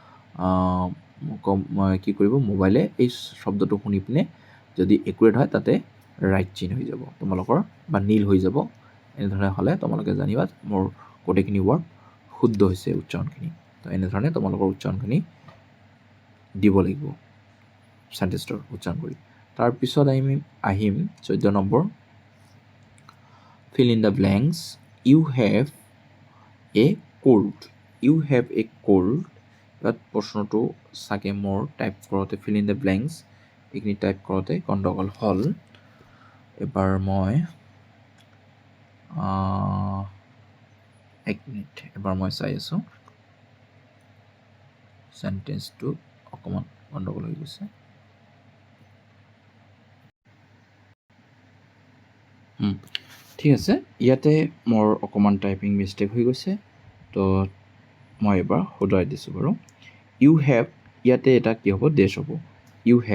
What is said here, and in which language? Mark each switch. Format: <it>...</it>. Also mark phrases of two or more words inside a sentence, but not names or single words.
<as>কি কৰিব মোবাইলে এই শব্দটো শুনি পিনে যদি একুৰেট হয় তাতে ৰাইট চিন হৈ যাব তোমালোকৰ বা নীল হৈ যাব এনেধৰণে হ'লে তোমালোকে জানিবা মোৰ গোটেইখিনি ওয়াৰ্ড শুদ্ধ হৈছে উচ্চাৰণখিনি তো এনেধৰণে তোমালোকৰ উচ্চাৰণখিনি দিব লাগিব সেন্টেন্সৰ উচ্চাৰণ কৰি তাৰপিছত আমি আহিম 14 নম্বৰ</as> <en>fill in the blanks you have a cold</en> <as>ইয়াত প্ৰশ্নটো চাগে মোৰ টাইপ কৰোঁতে</as> <en>fill in the blanks</en> <as>এইখিনি টাইপ কৰোঁতে গণ্ডগোল হ'ল এবাৰ মই এক মিনিট এবাৰ মই চাই আছোঁ সেন্টেন্সটো অকমান গণ্ডগোল হৈ গৈছে ঠিক আছে ইয়াতে মোৰ অকমান</as> <en>typing mistake</en> <as>হৈ গৈছে তো মই এবাৰ শুধৰাই দিছোঁ বাৰু</as> <en>you have</en> <as>ইয়াতে এটা কি হ'ব ডেছ হ'ব ইউ</as>